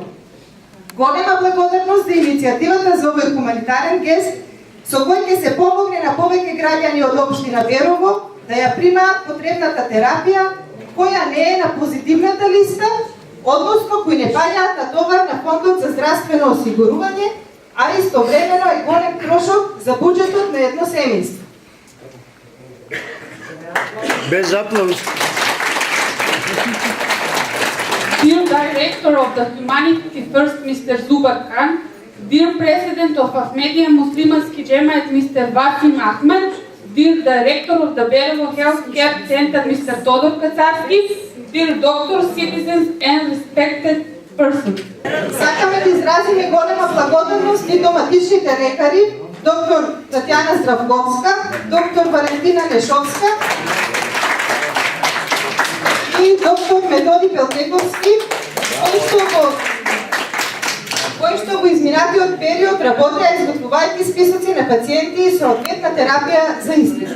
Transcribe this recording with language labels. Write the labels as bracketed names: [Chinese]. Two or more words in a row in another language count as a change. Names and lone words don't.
[Macedonian] Голема благодарност за иницијативата за овој хуманитарен гест со кој ќе се помогне на повеќе граѓани од општина Берово да ја примаат потребната терапија која не е на позитивната листа, односно кои не паѓаат на товар на фондот за здравствено осигурување, а истовремено е голем трошок за буџетот на едно семејство. Без аплауз. [English] Dear Director of the Humanity First, Mr. Zubair Khan, dear President of Ahmadiyya Muslimanski Jemaat, Mr. Vasim Ahmed, dear Director of the Berovo Healthcare Center, Mr. Todor Kacarski, dear doctors, citizens and respected persons. [Macedonian] Сакаме да изразиме голема благодарност и до матичните лекари, доктор Татјана Здравковска, доктор Валентина Нешовска и доктор Методи Пелтековски, кои што кои што во изминатиот период работеа изготвувајќи списоци на пациенти и соодветна терапија за истина.